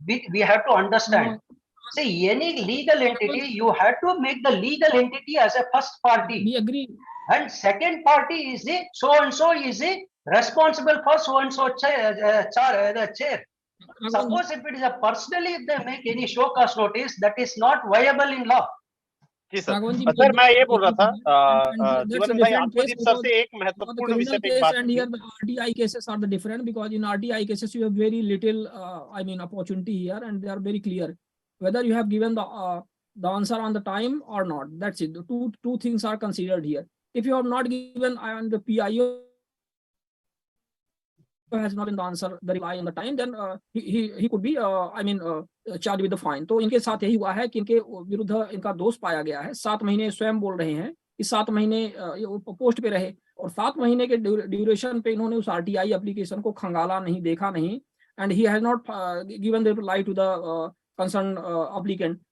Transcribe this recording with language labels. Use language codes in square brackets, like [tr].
[en] We have to understand. See, any legal entity, you have to make the legal entity as a first party. We agree. And second party is the so and so is the responsible for so and so the chair. Suppose if it is a personally, if they make any show cause notice, that is not viable in law. [hi] Ji sir. Sir मैं ये बोल रहा था जीवन भाई, आत्मजीत sir से एक महत्वपूर्ण विषय पे बात [en] and here the RTI cases are the different, because in RTI cases you have very little I mean opportunity here, and they are very clear whether you have given the answer on the time or not. That's it. The two things are considered here. If you have not given and the PIO has not been the answer, the reply on the time, then he could be charged with the fine. [hi] तो इनके साथ यही हुआ है कि इनके विरुद्ध इनका दोष पाया गया है। 7 महीने स्वयं बोल रहे हैं कि 7 महीने पोस्ट पे रहे, और 7 महीने के ड्यूरेशन पे इन्होंने उस RTI एप्लीकेशन को खंगाला नहीं, देखा नहीं, [en] And he has not given the reply to the concern applicant.